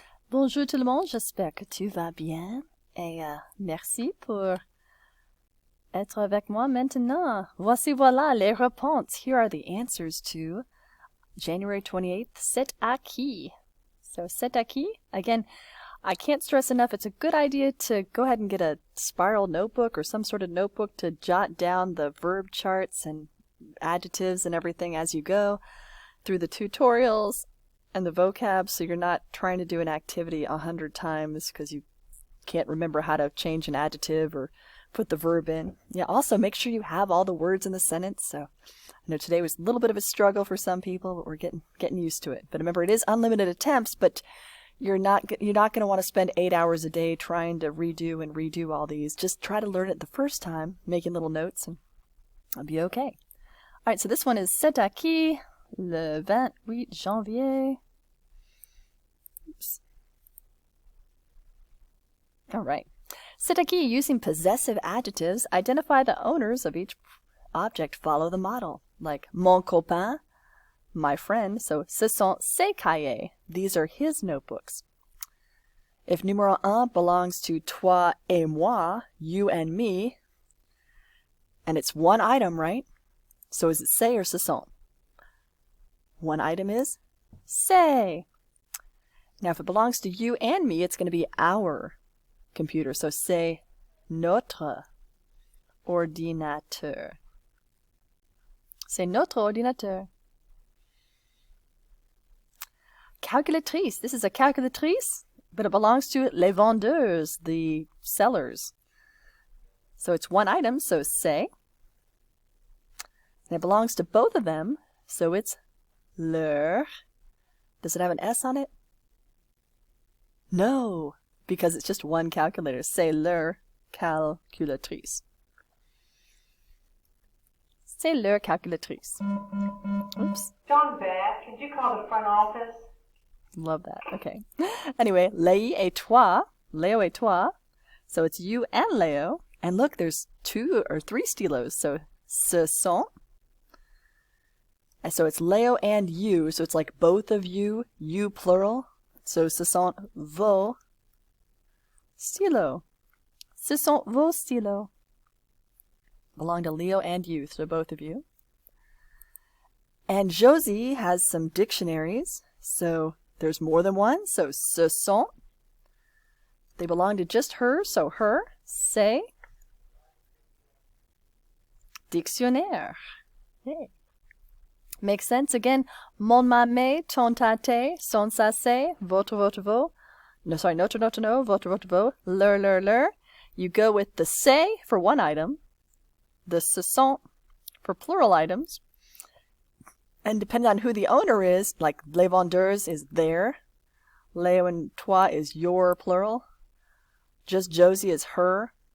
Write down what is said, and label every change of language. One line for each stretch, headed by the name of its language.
French: Bonjour tout le monde, j'espère que tu vas bien et merci pour être avec moi maintenant. Voilà les réponses.
English: Here are the answers to January 28th,
French: c'est à qui? So c'est à qui?
English: Again, I can't stress enough, it's a good idea to go ahead and get a spiral notebook or some sort of notebook to jot down the verb charts and adjectives and everything as you go through the tutorials and the vocab, so you're not trying to do an activity 100 times because you can't remember how to change an adjective or put the verb in. Yeah, also make sure you have all the words in the sentence. So I know today was a little bit of a struggle for some people, but we're getting used to it. But remember, it is unlimited attempts, but you're not going to want to spend 8 hours a day trying to redo and redo all these. Just try to learn it the first time, making little notes, and I'll be okay. All right, so this one is
French: c'est à qui le 28 janvier.
English: Oops. All right.
French: C'est à qui,
English: using possessive adjectives, identify the owners of each object. Follow the model. Like
French: mon copain,
English: my friend. So
French: ce sont ses cahiers.
English: These are his notebooks. If numéro un belongs to
French: toi et moi,
English: you and me, and it's one item, right? So is it c'est or ce sont? One item is c'est. Now, if it belongs to you and me, it's going to be our computer.
French: So c'est notre ordinateur. C'est notre ordinateur. Calculatrice.
English: This is a calculatrice, but it belongs to
French: les vendeurs,
English: the sellers. So it's one item, so c'est. And it belongs to both of them, so it's leur. Does it have an S on it? No, because it's just one calculator.
French: C'est leur calculatrice. C'est leur calculatrice.
English: Oops. John Beth, could you call the front office? Love that. Okay. Anyway,
French: Léi et toi. Léo et toi.
English: So it's you and Léo. And look, there's 2 or 3 stylos. So ce sont. And so it's Léo and you. So it's like both of you. You plural. So
French: ce sont vos stylos. Ce sont vos stylos.
English: Belong to Leo and you, so both of you. And Josie has some dictionaries. So there's more than one. So ce sont. They belong to just her, so her.
French: C'est dictionnaire.
English: Yay. Makes sense.
French: Again, mon mame, ton tate, son sase, votre vos.
English: No, sorry,
French: notre no, votre vos, leur.
English: You go with the c'est for one item, the ce sont for plural items, and depending on who the owner is, like
French: les vendeurs
English: is their, Léo and toi is your plural, just Josie is her.